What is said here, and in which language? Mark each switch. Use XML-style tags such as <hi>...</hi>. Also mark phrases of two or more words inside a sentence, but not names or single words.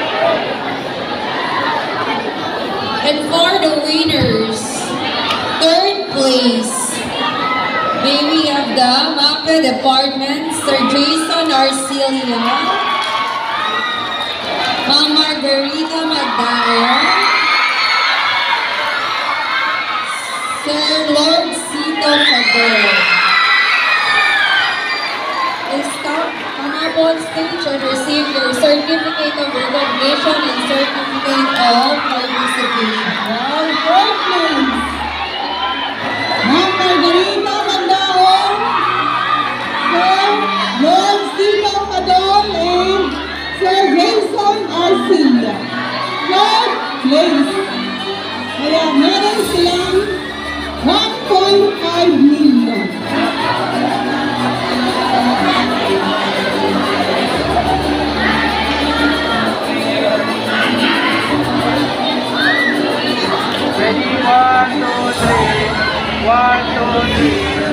<en>And for the winners, third place, may we have the MAPE department, Sir Jason Arcilia, Ma'am Margarita Magdayo, Sir Lord Cito Fador. Stop, come up on stage and receive your certificate of recognition and certificate of participation. All fourth place. Ma'am Margarita Magdaon, Sir Lord Stephen Padol, and Sir Jason Arcilia. Third place.</en> <tl>Kaya meron silang 1.5 million.</tl> <en>Ready? One, two, three. One, two, three.</en>